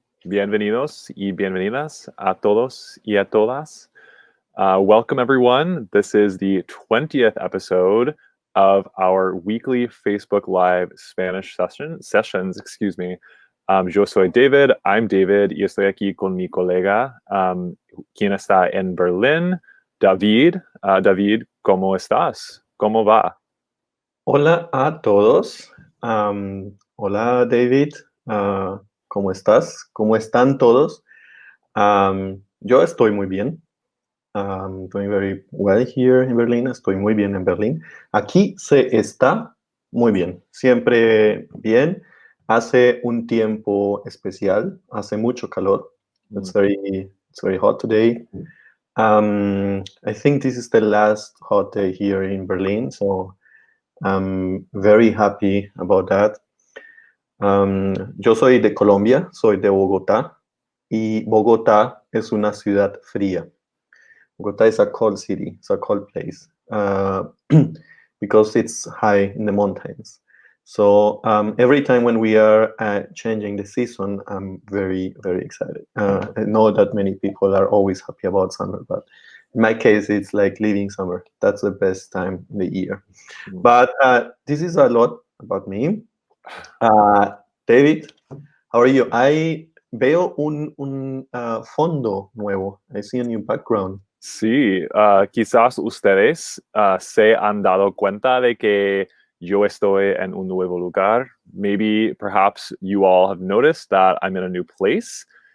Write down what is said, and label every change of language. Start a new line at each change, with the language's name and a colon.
Spanish: Bienvenidos y bienvenidas a todos y a todas.
English: Welcome, everyone. This is the 20th episode of our weekly Facebook Live Spanish sessions. Excuse me.
Spanish: Yo soy David.
English: I'm David
Spanish: y estoy aquí con mi colega, quien está en Berlín, David. David, ¿cómo estás? ¿Cómo va? Hola a todos. Hola David. ¿Cómo estás? ¿Cómo están todos? Yo estoy muy bien.
English: Doing very well here in Berlin.
Spanish: Estoy muy bien en Berlín. Aquí se está muy bien. Siempre bien. Hace un tiempo especial. Hace mucho calor.
English: It's very hot today. I think this is the last hot day here in Berlin. So I'm very happy about that.
Spanish: Yo soy de Colombia, soy de Bogotá, y Bogotá es una ciudad fría.
English: Bogotá is a cold city, it's a cold place, because it's high in the mountains. So every time when we are changing the season, I'm very, very excited. I know that many people are always happy about summer, but in my case, it's like leaving summer. That's the best time in the year. But this is a lot about me. David, how are you? I
Spanish: veo un fondo nuevo.
English: I see a new background.
Spanish: Sí, quizás ustedes se han dado cuenta de que yo estoy en un nuevo lugar.
English: Maybe, perhaps you all have noticed that I'm in a new place.